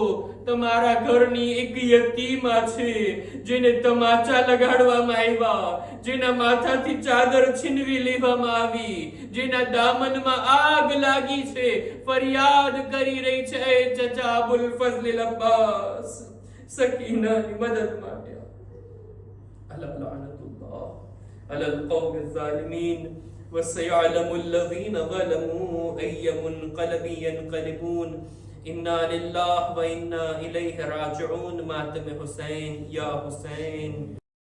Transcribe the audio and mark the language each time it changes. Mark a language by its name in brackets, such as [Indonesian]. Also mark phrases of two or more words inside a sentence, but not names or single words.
[Gujarati] તમારા ઘરની એક યતીમા છે જેને તમાચા લગાડવામાં આવ્યા, જેના માથાથી ચાદર છીનવી લેવામાં આવી, જેના દામનમાં આગ લાગી છે, ફરિયાદ કરી રહી છે. એ ચચા અબુલ ફઝલ અબ્બાસ, સકીનાની મદદ માટે. [Arabic] ألا لعنة الله على القوم الظالمين وسيعلم الذين ظلموا أي منقلب ينقلبون. إنا لله وإنا إليه راجعون. [Hindi] मातम हुसैन या हुसैन.